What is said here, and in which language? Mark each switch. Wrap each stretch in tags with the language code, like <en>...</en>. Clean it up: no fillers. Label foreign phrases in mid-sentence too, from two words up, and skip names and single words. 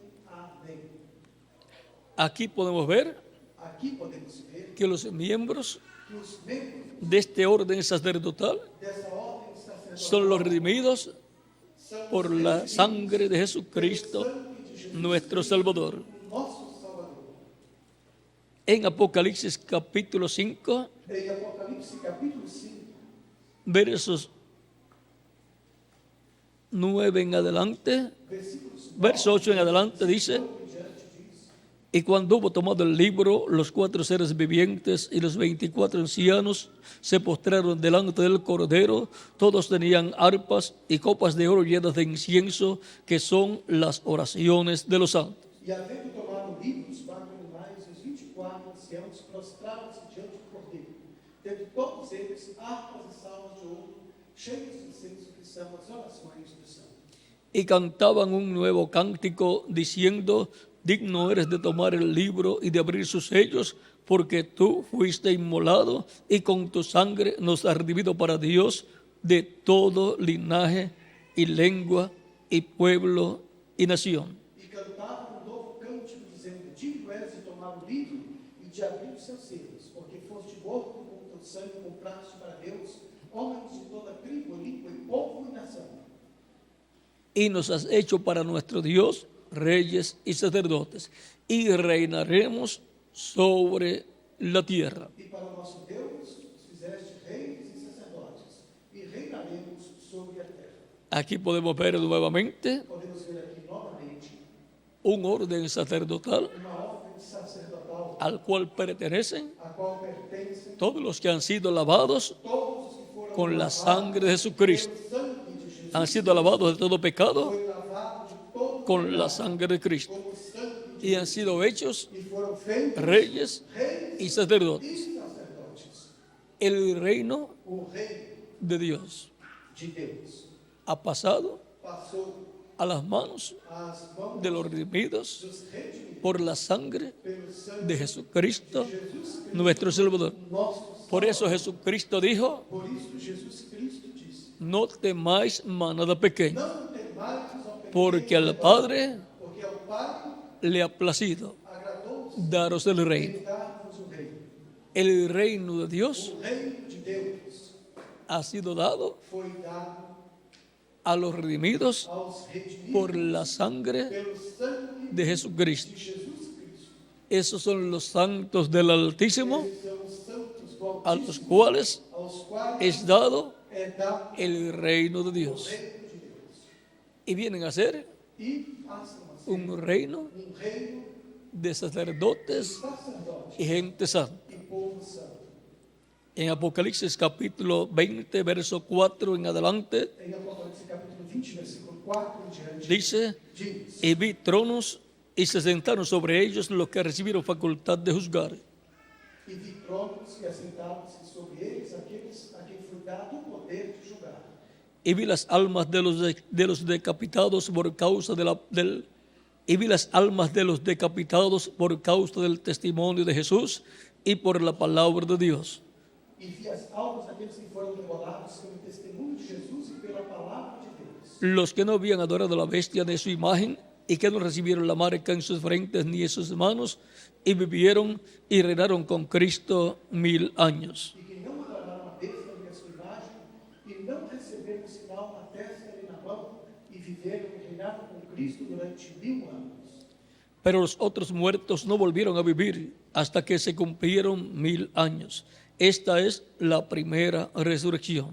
<pt>Amém.</pt> <es>Aquí podemos ver</es> <pt>Aqui podemos ver</pt> <es>que los miembros</es> <pt>que os membros</pt> <es>de este orden sacerdotal</es> <pt>dessa ordem sacerdotal</pt> <es>son los redimidos</es> <pt>são</pt> <es>por</es> <pt>os</pt> <es>la</es> <pt>redimidos</pt> <es>sangre de</es> <pt>pelo</pt> <es>Jesucristo,</es> <pt>sangue de Jesus</pt> <es>nuestro</es> <pt>Cristo,</pt> <es>Salvador.</es> <pt>o nosso Salvador.</pt> <es>En Apocalipsis capítulo 5,</es> <pt>Em Apocalipse capítulo 5,</pt> <es>versos 9 en adelante,</es> <pt>versículos</pt> <es>verso 8 en adelante dice,</es> <pt>em diante diz:</pt> <es>y cuando hubo tomado el libro, los 4 seres vivientes y los 24 ancianos se postraron delante del Cordero. Todos tenían arpas y copas de oro llenas de incienso, que son las oraciones de los santos.</es> <pt>E havendo tomado o livro, os 4 animais e os 24 anciãos prostraram-se diante do Cordeiro, tendo todos eles harpas e salvas de ouro, cheias de incenso, que são as orações dos santos.</pt> <es>Y cantaban un nuevo cántico diciendo, digno eres de tomar el libro y de abrir sus sellos, porque tú fuiste inmolado y con tu sangre nos has redimido para Dios de todo linaje y lengua y pueblo y nación.</es> <pt>E cantavam um novo cântico, dizendo: digno és de tomar o livro e de abrir os seus selos, porque foste morto com teu sangue compraste para Deus homens de toda tribo, língua e povo e nação.</pt> <es>Y nos has hecho para nuestro Dios reyes y sacerdotes, y reinaremos sobre la tierra.</es> <pt>E para o nosso Deus os fizeste reis e sacerdotes, e reinaremos sobre a terra.</pt> <es>Aquí podemos ver nuevamente</es> <pt>Podemos ver aqui novamente</pt> <es>un orden sacerdotal</es> <pt>uma ordem sacerdotal</pt> <es>al cual pertenecen</es> <pt>a qual pertencem</pt> <es>todos los que han sido lavados</es> <pt>todos os que foram</pt> <es>con la</es> <pt>lavados</pt> <es>sangre de Jesucristo,</es> <pt>pelo sangue de Jesus.</pt> <es>han sido lavados de todo pecado</es> <pt>Foi lavado de todo</pt> <es>con la sangre de Cristo,</es> <pt>como o sangue de</pt> <es>y han sido hechos</es> <pt>e foram feitos</pt> <es>reyes</es> <pt>reis</pt> <es>y sacerdotes.</es> <pt>e sacerdotes.</pt> <es>El reino</es> <pt>O reino</pt> <es>de Dios</es> <pt>de Deus</pt> <es>ha pasado</es> <pt>passou</pt> <es>a las manos</es> <pt>às mãos</pt> <es>de los redimidos</es> <pt>dos redimidos</pt> <es>por la sangre</es> <pt>pelo sangue</pt> <es>de Jesucristo,</es> <pt>de Jesus Cristo,</pt> <es>nuestro Salvador.</es> <pt>nosso</pt> <es>Por eso Jesucristo dijo,</es> <pt>Por isso Jesus Cristo disse:</pt> <es>no temáis manada pequeña,</es> <pt>não temais ao pequeno,</pt> <es>porque al Padre</es> <pt>porque ao Pai</pt> <es>le ha placido</es> <pt>agradou</pt> <es>daros el reino.</es> <pt>em dar-vos o reino.</pt> <es>El reino de Dios</es> <pt>O reino de Deus</pt> <es>ha sido dado</es> <pt>foi dado</pt> <es>a los redimidos</es> <pt>aos redimidos</pt> <es>por la sangre</es> <pt>pelo sangue</pt> <es>de Jesucristo.</es> <pt>de Jesus Cristo.</pt> <es>Esos son los santos del Altísimo,</es> <pt>Esses são os santos do</pt> <es>a los</es> <pt>Altíssimo,</pt> <es>cuales</es> <pt>aos quais</pt> <es>es dado</es> <pt>é é dar</pt> <es>el reino de</es> <pt>o</pt> <es>Dios.</es> <pt>reino de Deus.</pt> <es>Y vienen a ser</es> <pt>E passam a ser</pt> <es>un reino</es> <pt>reino</pt> <es>de</es> <pt>de</pt> <es>sacerdotes</es> <pt>sacerdotes</pt> <es>y gente santa.</es> <pt>e povo santo.</pt> <es>En Apocalipsis capítulo 20, verso 4 en adelante,</es> <pt>Em Apocalipse capítulo 20, versículo 4 em diante,</pt> <es>dice:</es> <pt>diz:</pt> <es>y vi tronos y se sentaron sobre ellos los que recibieron facultad de juzgar.</es> <pt>E vi tronos e assentados sobre eles aqueles a quem foi dado o poder de julgar.</pt> <es>Y vi las almas de los decapitados por causa y vi las almas de los decapitados por causa del testimonio de Jesús y por la palabra de Dios.</es> <pt>E vi as almas daqueles que foram demolados pelo testemunho de Jesus e pela palavra de Deus.</pt> <es>Los que no habían adorado a la bestia de su imagen y que no recibieron la marca en sus frentes ni en sus manos, y vivieron y reinaron con Cristo 1000 años.</es> <pt>E que não adoraram a besta nem a sua imagem, e não receberam o sinal na testa nem na mão, e viveram e reinaram com Cristo durante 1000 anos.</pt> <es>Pero los otros muertos no volvieron a vivir hasta que se cumplieron 1000 años. Esta es la primera resurrección.</es>